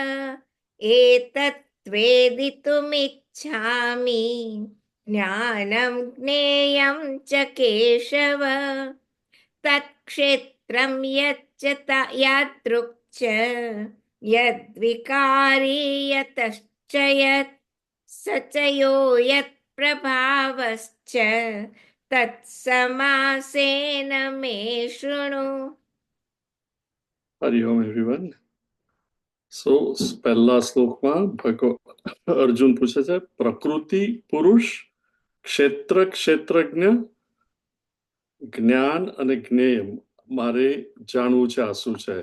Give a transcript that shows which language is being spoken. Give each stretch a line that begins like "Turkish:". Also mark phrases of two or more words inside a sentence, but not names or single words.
Sanskrit: एतद्वेदितुमिच्छामि ज्ञानं ज्ञेयं च केशव तत्क्षेत्रं यच्च यादृक् च यद्विकारी यतश्च यत् स च यो यत्प्रभावश्च तत्समासेन मे शृणु।
Gujarati: હરિઓમ એવરીવન. સો પહેલા શ્લોકમાં અર્જુન પૂછે છે પ્રકૃતિ પુરુષ ક્ષેત્ર ક્ષેત્રજ્ઞ જ્ઞાન અને જ્ઞેય મારે જાણવું છે આ શું છે.